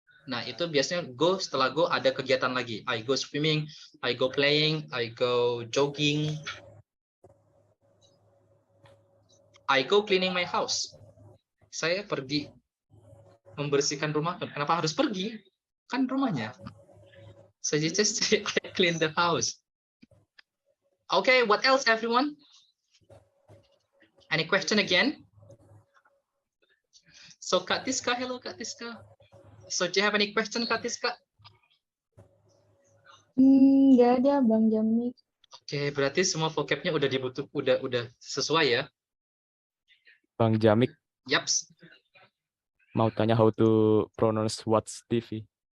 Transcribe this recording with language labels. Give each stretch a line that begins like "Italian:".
Indonesian: Nah, itu biasanya go, setelah go ada kegiatan lagi.
English: I go swimming, I go playing, I go jogging. I go cleaning my house.
Indonesian: Saya pergi membersihkan rumah. Kenapa harus pergi? Kan rumahnya.
English: So you just say I clean the house. Okay, what else everyone? Any question again? So Kak Tiska, hello Kak Tiska. So do you have any question Kak Tiska?
Indonesian: Nggak ada Bang Jamik. Oke, berarti semua vocabnya udah udah sesuai ya. Bang Jamik Yaps. mau tanya
English: how to pronounce watch TV.